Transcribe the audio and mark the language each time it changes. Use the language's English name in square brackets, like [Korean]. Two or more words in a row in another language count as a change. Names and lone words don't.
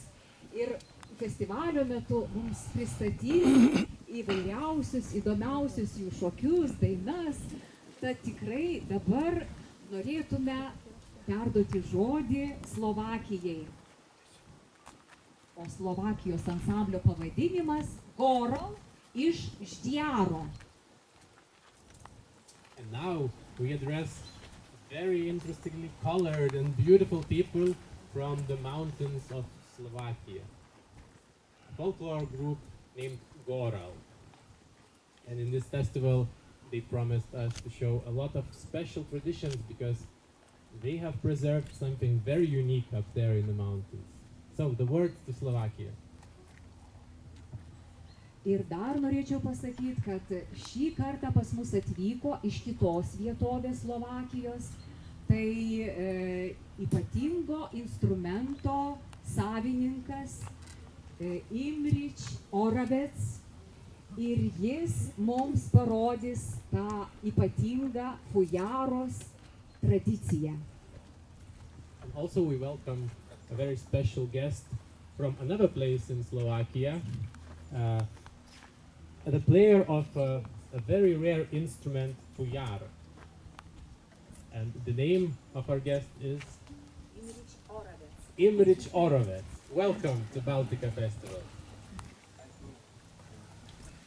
[Lithuanian] Ir festivalio metu mums pristatys įvairiausius, įdomiausius jų šokius, dainas. Tad tikrai dabar norėtume perduoti žodį Slovakijai. O Slovakijos ansamblio pavadinimas Goral iš Ždiaro. [English] And now we address very interestingly colored and beautiful people from the mountains of Slovakia. A folklore group named Goral. And in this festival, they promised us to show a lot of special traditions because they have preserved something very unique up there in the mountains. So, the words to Slovakia. [Lithuanian] Ir dar norėčiau pasakyti, kad šį kartą pas mus atvyko iš kitos vietovės Slovakijos, tai ypatingo instrumento savininkas Imrič Oravets, ir jis mums parodys tą ypatingą fujaros tradiciją. [English] And also we welcome a very special guest from another place in Slovakia, the player of a very rare instrument, fujara. And the name of our guest is Imrič Oravets. Welcome to Baltica Festival.